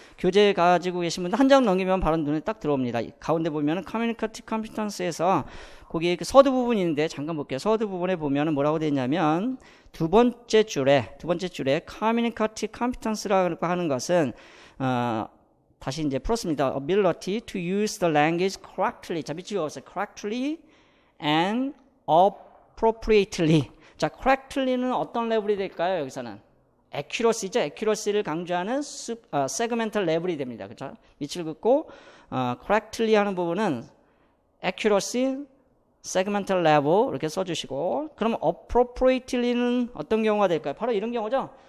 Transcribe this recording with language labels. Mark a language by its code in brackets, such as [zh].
[ko] 교재 가지고 계신 분들 한 장 넘기면 바로 눈에 딱 들어옵니다. 가운데 보면은 커뮤니케이티브 컴피턴스에서 거기에 서두 부분이 있는데 잠깐 볼게요. 서두 부분에 보면은 뭐라고 되어 있냐면 두 번째 줄에 커뮤니케이티브 컴피턴스라고 하는 것은 다시 이제 풀었습니다. [en] ability to use the language correctly. [ko] 자, 밑줄 그었어요. [en] correctly and appropriately. [ko] 자, correctly는 어떤 레벨이 될까요? 여기서는 accuracy죠. accuracy를 강조하는 segmental 레벨이 됩니다. 그렇죠? 밑줄 긋고 correctly 하는 부분은 accuracy, segmental level 이렇게 써주시고 그럼 appropriately는 어떤 경우가 될까요? 바로 이런 경우죠.